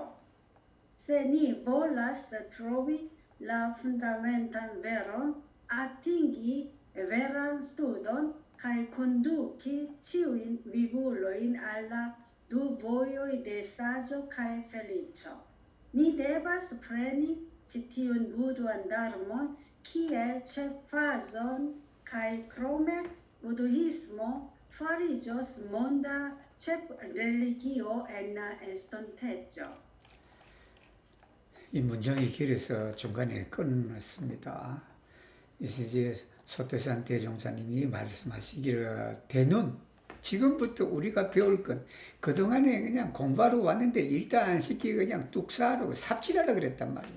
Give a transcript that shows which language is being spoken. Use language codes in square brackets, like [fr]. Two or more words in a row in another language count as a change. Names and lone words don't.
[eo] Se ni volas trovi la fundamentan veron, atingi veran studon kaj konduki ĉiujn vivulojn al la du vojoj de saĝo kaj feliĉo. Ni devas preni ĉi tiun Buduan Darmon kiel ĉefazon kaj krome buduismo fariĝos monda ĉefreligio en la estonteco. [ko] 이 문장이 길어서 중간에 끊었습니다. 이제 소태산 대종사님이 말씀하시기를 대눈 지금부터 우리가 배울 건 그동안에 그냥 공부하러 왔는데 일단 안 시키고 그냥 뚝사하라고 삽질하라 그랬단 말이야.